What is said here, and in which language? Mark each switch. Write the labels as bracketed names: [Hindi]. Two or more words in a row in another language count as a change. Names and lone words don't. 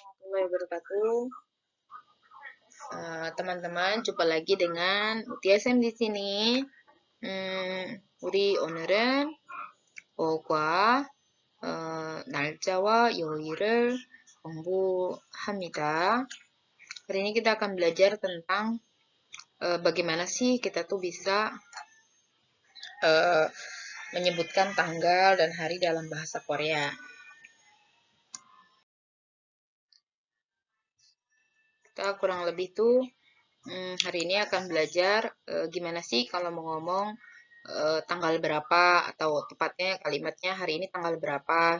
[Arabic] ورحمة الله وبركاته. [Indonesian] Teman-teman, jumpa lagi dengan Mutia SM di sini. [Korean] 우리 오늘은 5과 날짜와 요일을 공부합니다. [Indonesian] Hari ini kita akan belajar tentang bagaimana sih kita tuh bisa menyebutkan tanggal dan hari dalam bahasa Korea. Kita kurang lebih tuh hari ini akan belajar gimana sih kalau mau ngomong tanggal berapa, atau tepatnya kalimatnya hari ini tanggal berapa.